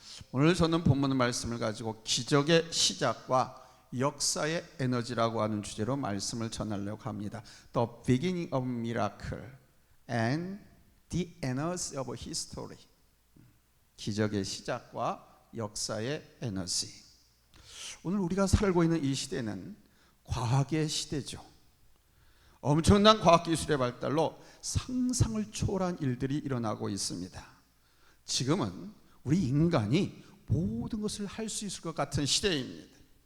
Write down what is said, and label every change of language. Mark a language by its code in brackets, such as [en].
[ko] 오늘 저는 본문 말씀을 가지고 기적의 시작과 역사의 에너지라고 하는 주제로 말씀을 전하려고 합니다. [en] The beginning of miracle and the energy of history. [ko] 기적의 시작과 역사의 에너지. 오늘 우리가 살고 있는 이 시대는 과학의 시대죠. 엄청난 과학기술의 발달로 상상을 초월한 일들이 일어나고 있습니다. 지금은 우리 인간이 모든 것을 할 수 있을 것 같은 시대입니다.